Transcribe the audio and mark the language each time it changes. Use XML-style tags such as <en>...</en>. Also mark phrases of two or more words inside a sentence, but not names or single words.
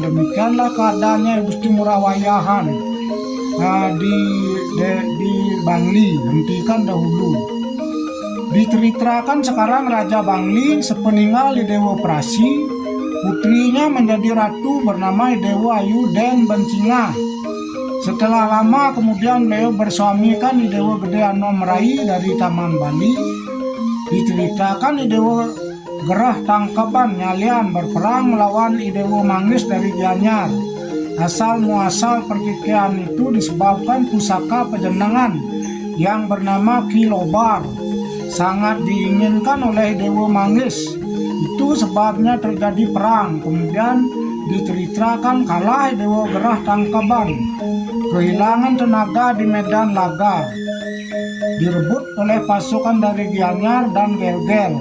<id>Demikianlah keadaannya Gusti Ngurah Wayahan di Bangli. Hentikan dahulu. Diceritakan sekarang Raja Bangli sepeninggal Idewo Prasi, putrinya menjadi ratu bernama Idewo Ayu Den Bencinga. Setelah lama kemudian beliau bersuamikan Idewo Gede Anom Rai dari Taman Bali. Diceritakan Idewo Gerah Tangkaban Nyalian berperang melawan Idewo Manggis dari Gianyar. Asal muasal pertikaian itu disebabkan pusaka pejenengan yang bernama Kilobar sangat diinginkan oleh Idewo Manggis. Itu sebabnya terjadi perang. Kemudian diceritakan kalah Dewa Gerah Tangkaban, kehilangan tenaga di medan laga, direbut oleh pasukan dari Gianyar dan Gelgel.</id>